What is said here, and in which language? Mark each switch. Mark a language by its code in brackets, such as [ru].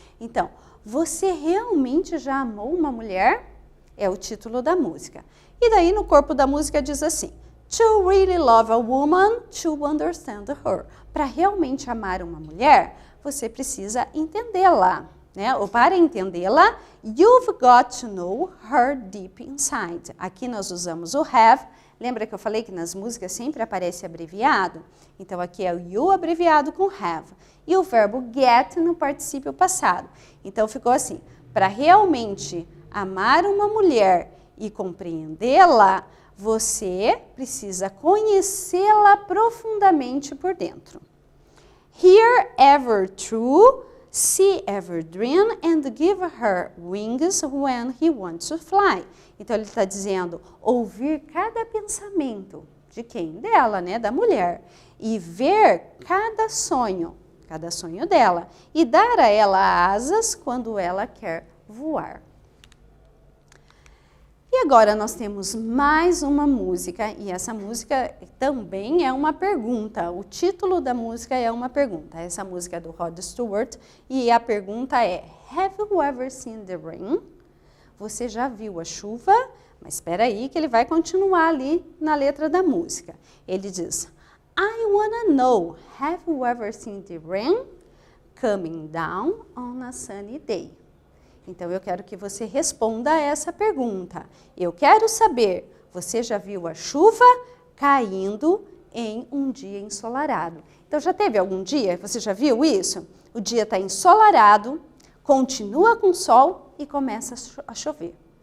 [pt] Então, você realmente já amou uma mulher? É o título da música. E daí no corpo da música diz assim: [en] to really love a woman, to understand her. [pt] Para realmente amar uma mulher, você precisa entendê-la, né? Ou para entendê-la, [en] you've got to know her deep inside. [pt] Aqui nós usamos o have. Lembra que eu falei que nas músicas sempre aparece abreviado? Então aqui é o you abreviado com have. E o verbo get no particípio passado. Então ficou assim: para realmente amar uma mulher e compreendê-la, você precisa conhecê-la profundamente por dentro. [en] Hear ever true, see ever dream, and give her wings when he wants to fly. [pt] Então ele está dizendo, ouvir cada pensamento de quem? Dela, né? Da mulher. E ver cada sonho dela. E dar a ela asas quando ela quer voar. E agora nós temos mais uma música, e essa música também é uma pergunta. O título da música é uma pergunta. Essa música é do Rod Stewart, e a pergunta é: [en] Have you ever seen the rain? [pt] Você já viu a chuva? Mas espera aí que ele vai continuar ali na letra da música. Ele diz: [en] I wanna know, have you ever seen the rain coming down on a sunny day? [pt] Então, eu quero que você responda a essa pergunta. Eu quero saber, você já viu a chuva caindo em um dia ensolarado? Então, já teve algum dia, você já viu isso? O dia está ensolarado, continua com sol e começa a chover.